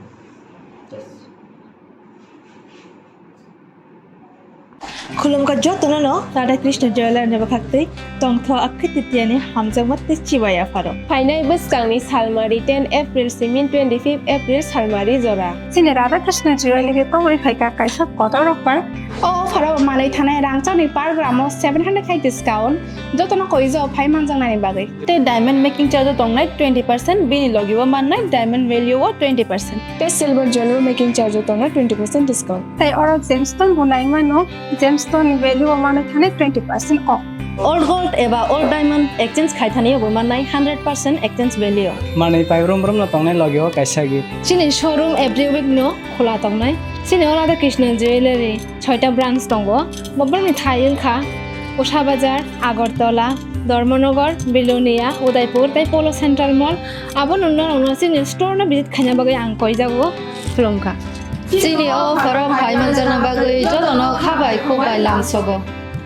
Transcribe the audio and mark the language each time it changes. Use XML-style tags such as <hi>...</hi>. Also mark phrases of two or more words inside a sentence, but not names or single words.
<trp>Khulumka jotono Radha Krishna Jewelry ne bakakte tongtho akhititiani hamjangmatte chiwaya faro. Fainai buskangni Salmari 10 April simin 25 April Salmari jora. Sini Radha Krishna Jewelry ke pawai khaika kaisa kotor rokpar. Oh faro malai thanai rangchani per gramo 700 khai discount jotono koijo phai manjangnani bagai. Te</trp> <en>diamond making charge</en> <trp>tongnai 20% bini logibo mannai</trp> <en>diamond value</en> <trp>o 20%. Te</trp> <en>silver jewelry making charge</en> <trp>tongnai 20% discount. Tai oro gemstone bunai mano</trp> <en>gemstone value</en> <trp>amane thane 20% off.</trp> <en>Old gold</en> <trp>eba</trp> <en>old diamond exchange</en> <trp>khai thani obo mannai 100%</trp> <en>exchange value.</en> <trp>Mane paibrom brom na tongnai logio kaisa gi. Sini</trp> <en>showroom every week</en> <trp>no khola tongnai. Sini Radha Krishna Jewelry 6টা ব্রাঞ্চ tongo. Bobbarni Thail kha Usha Bazar Agartala Dharmanagar Bilonia Udaipur tai Polo Central Mall abon onno sini store na visit khanya bagai ang koi jago Khulumka. Sini o faro bhai manjana bagai jotono khabai khobai lamsogo.</trp>